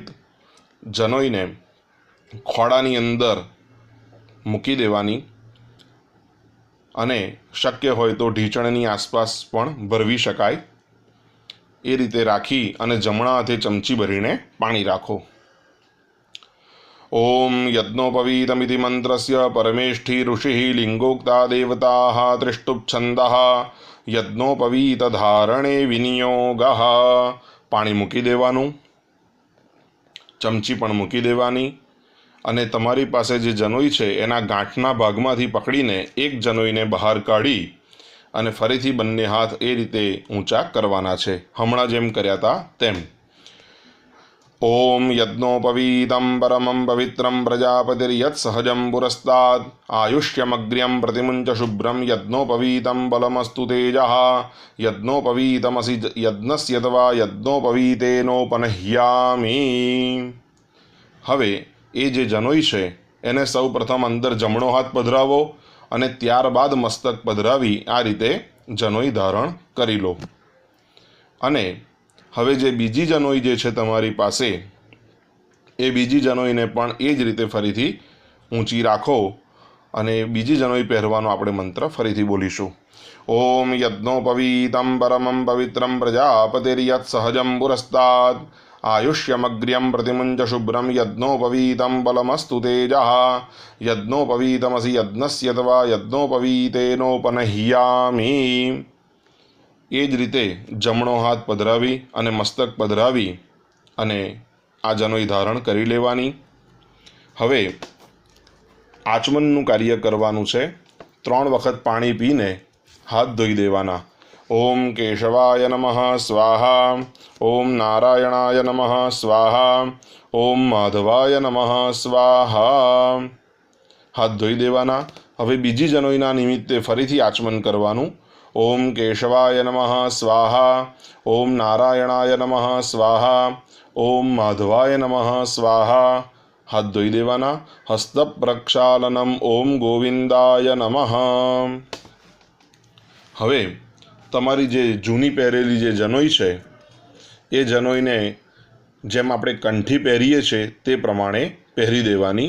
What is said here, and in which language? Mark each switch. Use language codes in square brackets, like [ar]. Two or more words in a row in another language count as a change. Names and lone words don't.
[gu] જનોઈને ખોડાની અંદર મૂકી દેવાની અને શક્ય હોય તો ઢીચણની આસપાસ પણ ભરવી શકાય। એ રીતે રાખી અને જમણા હાથે ચમચી ભરીને પાણી રાખો। [sa] ओम यज्ञोपवीतमिति मंत्रस्य परमेष्ठी ऋषिः लिंगोक्ता देवताः त्रिष्टुप्छन्दः यज्ञोपवीतधारणे विनियोगः। [gu] પાણી મૂકી દેવાનું, ચમચી પણ મૂકી દેવાની અને તમારી પાસે જે જનોઈ છે એના ગાંઠના ભાગમાંથી પકડીને એક જનોઈને બહાર કાઢી અને ફરીથી બંને હાથ એ રીતે ઊંચા કરવાના છે, હમણાં જેમ કર્યા થા તેમ। [sa] ओम यज्ञोपवीतं परमं पवित्रं प्रजापतिर्यत् सहजं पुरस्तात् आयुष्यमग्र्यं प्रतिमुञ्च शुभ्रं यज्ञोपवीतं बलमस्तु तेजः यज्ञोपवीतमसि यज्ञस्य तवा यज्ञोपवीतेनोपनह्यामि। [gu] હવે એ જે જનોઈ છે એને સૌ પ્રથમ અંદર જમણો હાથ પધરાવો અને ત્યારબાદ મસ્તક પધરાવી આ રીતે જનોઈ ધારણ કરી લો। અને હવે જે બીજી જનોઈ જે છે તમારી પાસે એ બીજી જનોઈને પણ એ જ રીતે ફરીથી ઊંચી રાખો અને બીજી જનોઈ પહેરવાનો આપણે મંત્ર ફરીથી બોલીશું। [sa] ओम यज्ञोपवीतं परमं पवित्रं प्रजापतिर्यत् सहजं पुरस्तात् आयुष्यमग्र्यं प्रतिमुञ्च शुभ्रं यज्ञोपवीतं बलमस्तु तेजः यज्ञोपवीतमसि यज्ञस्य तवा यज्ञोपवीतेनोपनह्यामि। [gu] એ જ રીતે જમણો હાથ પધરાવી અને મસ્તક પધરાવી અને આ જનોઈ ધારણ કરી લેવાની। હવે આચમનનું કાર્ય કરવાનું છે। 3 વખત પાણી પીને હાથ ધોઈ દેવાના। [sa] ओम केशवाय नमः स्वाहा ओम नारायणाय नमः स्वाहा ओम माधवाय नमः स्वाहा। [gu] હાથ ધોઈ દેવાના. હવે બીજી જનોઈના નિમિત્તે ફરીથી આચમન કરવાનું। ઓમ કેશવાય નમઃ સ્વાહા, ઓમ નારાયણાય નમઃ સ્વાહા, ઓમ માધવાય નમઃ સ્વાહા. હાથ ધોઈ દેવાના. [sa] હસ્ત પ્રક્ષાલનમ ઓમ ગોવિંદાય નમઃ. [gu] હવે તમારી જે જૂની પહેરેલી જે જનોઈ છે એ જનોઈને જેમ આપણે કંઠી પહેરીએ છીએ તે પ્રમાણે પહેરી દેવાની.